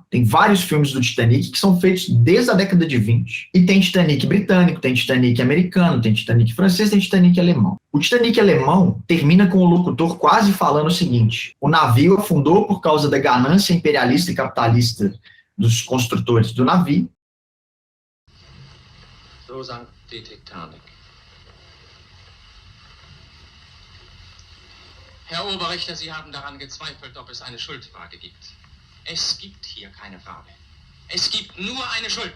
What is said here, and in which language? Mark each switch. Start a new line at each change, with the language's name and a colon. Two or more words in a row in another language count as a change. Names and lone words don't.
Portuguese: Tem vários filmes do Titanic que são feitos desde a década de 20, e tem Titanic britânico, tem Titanic americano, tem Titanic francês, tem Titanic alemão. O Titanic alemão termina com o locutor quase falando o seguinte: o navio afundou por causa da ganância imperialista e capitalista dos construtores do navio.
German: So sank die Titanic. Herr Oberrichter, Sie haben daran gezweifelt, ob es eine Schuldfrage gibt. Es gibt hier keine Frage. Es gibt nur eine Schuld.